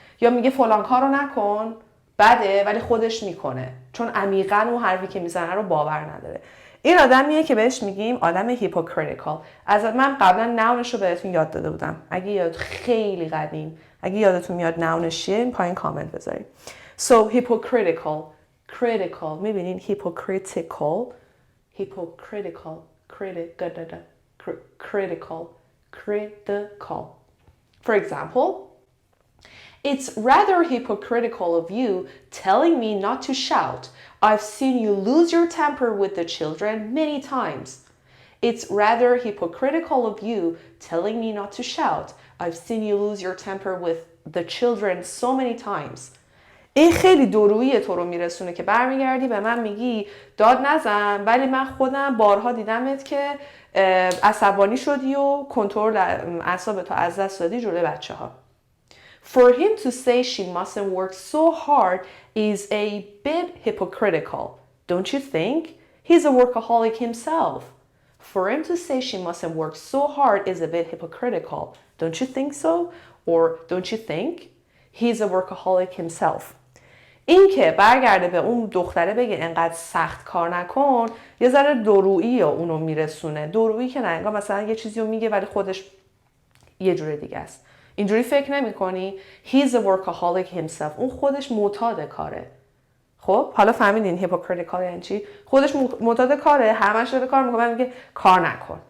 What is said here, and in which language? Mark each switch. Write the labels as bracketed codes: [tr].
[fa] یا میگه فلان کارو نکن، بده، ولی خودش میکنه چون عمیقاً اون حرفی که میزنه رو باور نداره. این آدمیه که بهش میگیم آدم هیپوکریتیکال. از من قبلا ناونش رو بهتون یاد داده بودم. اگه یاد خیلی قدیم، اگه یادتون میاد ناونش چیه، این پایین کامنت بذارید. [en] So hypocritical, critical. [fa] میبینین [en] hypocritical, hypocritical, critical, critical. For example, it's rather hypocritical of you telling me not to shout. I've seen you lose your temper with the children many times. It's rather hypocritical of you telling me not to shout. I've seen you lose your temper with the children so many times. [fa] این خیلی دورویی تو رو میرسونه که برمیگردی به من میگی داد نزن، ولی من خودم بارها دیدمت که عصبانی شدی و کنترل اعصاب تو از دست دادی جلوی بچه‌ها. [en] For him to say she mustn't work so hard is a bit hypocritical, don't you think? He's a workaholic himself. For him to say she mustn't work so hard is a bit hypocritical, don't you think so? Or don't you think? He's a workaholic himself. [fa] این که برگرده به اون دختره بگه انقدر سخت کار نکن، یه ذره دورویی اونو میرسونه. دورویی که نه، انگار مثلا یه چیزی رو میگه ولی خودش یه جور دیگه است. اینجوری فکر نمی کنی؟ [en] He's a workaholic himself. [fa] اون خودش معتاد کاره. خب حالا فهمیدین هیپوکریتیکال یعنی چی؟ خودش معتاد کاره، همش داره کار میکنه، میگه کار نکن.